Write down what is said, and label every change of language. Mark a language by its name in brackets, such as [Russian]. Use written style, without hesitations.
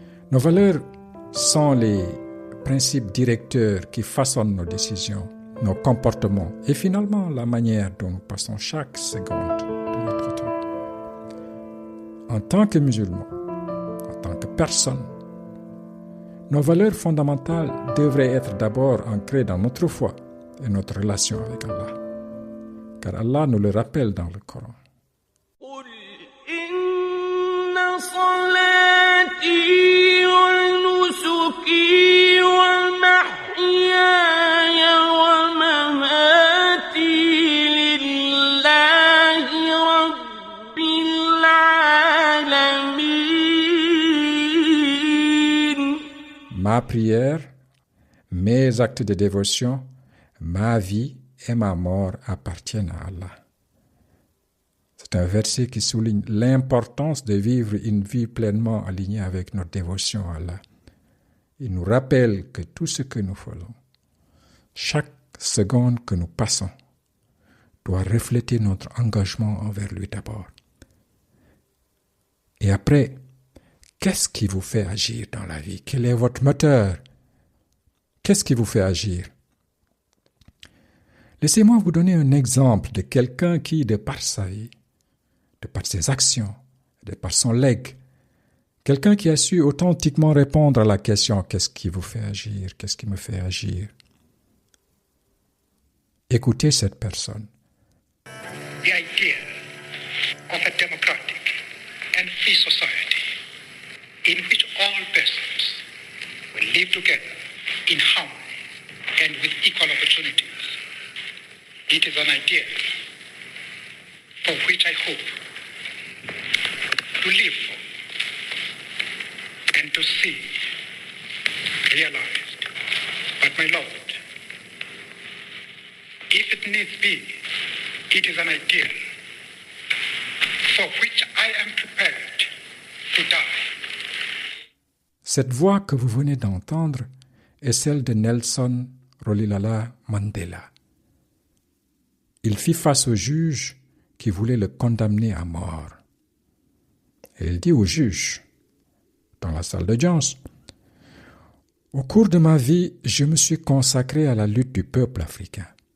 [French] Nos valeurs sont les principes directeurs qui façonnent nos décisions, nos comportements et finalement la manière dont nous passons chaque seconde de notre temps. En tant que musulmans, en tant que personnes, nos valeurs fondamentales devraient être d'abord ancrées dans notre foi et notre relation avec Allah. Car Allah nous le rappelle dans le Coran. [Arabic] قل إن صلاتي ونسكي ومحياي ومماتي لله رب العالمين. [French] Ma prière, mes actes de dévotion, ma vie et ma mort appartiennent à Allah. C'est un verset qui souligne l'importance de vivre une vie pleinement alignée avec notre dévotion à Allah. Il nous rappelle que tout ce que nous faisons, chaque seconde que nous passons, doit refléter notre engagement envers lui d'abord. Et après, qu'est-ce qui vous fait agir dans la vie? Quel est votre moteur? Qu'est-ce qui vous fait agir? Laissez-moi vous donner un exemple de quelqu'un qui, de par sa vie, de par ses actions, de par son legs, quelqu'un qui a su authentiquement répondre à la question « Qu'est-ce qui vous fait agir? Qu'est-ce qui me fait agir ?» Écoutez cette personne. [English] The idea of a democratic and free society in which all persons will live together in harmony and with equal opportunities. It is an idea for which I hope to live for and to see realized. But my Lord, if it needs be, it is an ideal for which I am prepared to die. [French] Cette voix que vous venez d'entendre est celle de Nelson Rolihlahla Mandela. Il fit face au juge qui voulait le condamner à mort. Et il dit au juge, dans la salle d'audience, « Au cours de ma vie, je me suis consacré à la lutte du peuple africain.